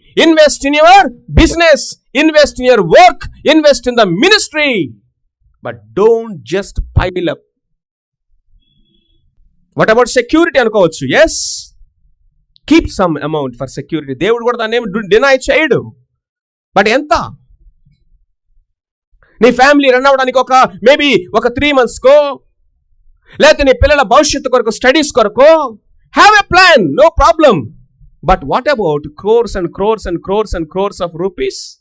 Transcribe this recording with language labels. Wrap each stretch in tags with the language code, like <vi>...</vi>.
<en>Invest in your business. Invest in your work. Invest in the ministry. But don't just pile up. What about security</en> <te>అనుకోవచ్చు?</te> <en>Yes. Keep some amount for security.</en> <te>దేవుడు కూడా దాన్ని ఏమి deny చేయడు. But ఎంత? నీ family run అవ్వడానికి maybe ఒక 3 monthskో, లేకపోతే నీ పిల్లల భవిష్యత్తు కొరకు, స్టడీస్ కొరకు</te> <en>Have a plan, no problem. But what about crores and crores and crores and crores of rupees?</en>